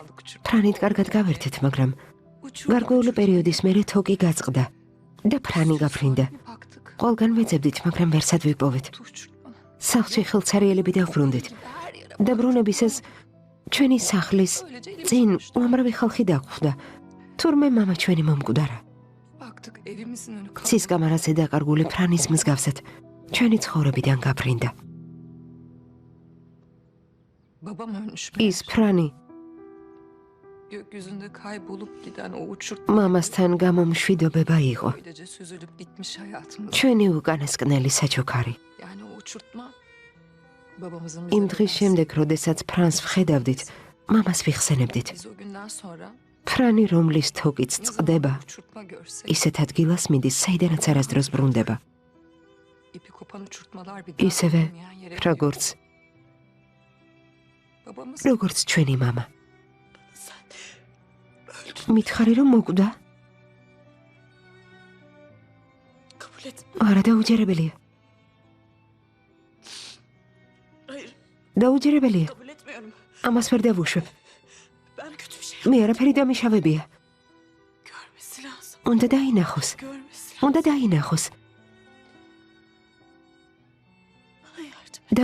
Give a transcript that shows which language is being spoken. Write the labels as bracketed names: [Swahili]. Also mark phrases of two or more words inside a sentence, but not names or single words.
[Georgian] ფრანით კარგად გავერთეთ, მაგრამ გარკვეული პერიოდის მერე თოკი გაწყდა და ფრანი გაფრინდა. baktık. ყველგან ვეძებდით, მაგრამ ვერსად ვიპოვეთ. სახლში ხელცარიელები დავბრუნდით. დაბრუნებისას ჩვენი სახლის წინ უამრავი ხალხი დაგვხვდა. თურმე მამა ჩვენი მომკვდარა. [Turkish] Baktık evimizin önü kapalı. [Georgian] ცის კამარაზე დაკარგული ფრანის მსგავსად ჩვენი ცხოვრებიდან გაფრინდა. [Turkish] Babam ölmüş. [Georgian] ის ფრანი [Turkish] Gökyüzünde kaybolup giden o uçurt [Georgian] მამასთან გამომშვიდობება იყო. [Turkish] öylece süzülüp bitmiş hayatımız. [Georgian] ჩვენი უკანასკნელი საჩუქარი. [Turkish] Yani o uçurtma babamızın [Georgian] იმ bize დღის verdiği. შემდეგ, როდესაც ფრანს ვხედავდით, მამას ვიხსენებდით. [Turkish] Biz o günden sonra [Georgian] ფრანი, რომლის თოკიც [Turkish] ne zaman [Georgian] წყდება, [Turkish] uçurtma görsek [Georgian] ისეთ ადგილას მიდის, საიდანაც არასდროს ბრუნდება. [Turkish] ipi kopan uçurtmalar bir [Georgian] ისევე, [Turkish] dönmeyen yere [Georgian] როგორც [Turkish] gidiyor. Babamız [Georgian] როგორც ჩვენი მამა. მითხარი რომ მოკვდა? [Turkish] Kabul et. [Georgian] არა, დაუჯერებელია. Hayır, დაუჯერებელია. [Turkish] kabul etmiyorum. [Georgian] ამას ვერ დავუშვებ. [Turkish] Ben kötü bir şey [Georgian] მე არაფერი დამიშავებია. [Turkish] görmesi lazım. [Georgian] უნდა დაინახოს. [Turkish] Görmesi lazım. [Georgian] უნდა დაინახოს. [Turkish] Bana yardım et.